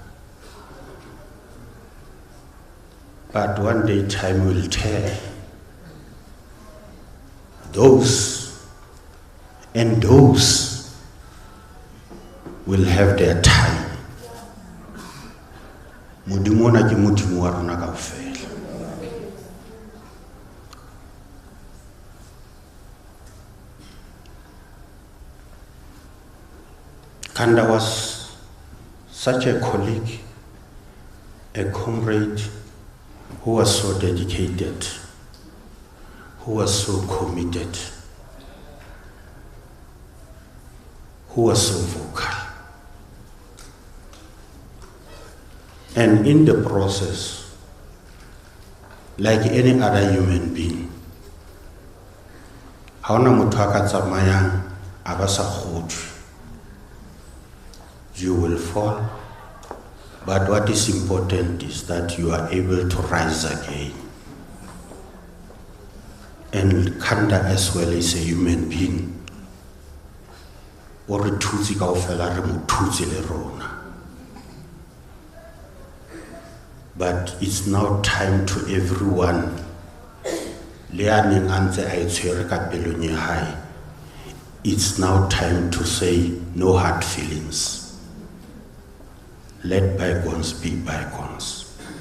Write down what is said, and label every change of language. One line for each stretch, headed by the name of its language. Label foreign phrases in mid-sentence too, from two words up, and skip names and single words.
English: But one day time will tell. Those will have their time.
Southern Sotho: Mudimona ke mudimu wa rona kaofela.
English: Khanda was such a colleague, a comrade who was so dedicated, who was so committed, who was so vocal. And in the process, like any other human being,
Southern Sotho: ha ona motho a ka tsamayang a ba sa kgotswe.
English: You will fall, but what is important is that you are able to rise again. And Khanda as well is a human being.
Southern Sotho: O re thutse kaofela re mo thutse le rona.
English: But it's now time to everyone. It's now time to say no hard feelings. Let bygones be bygones.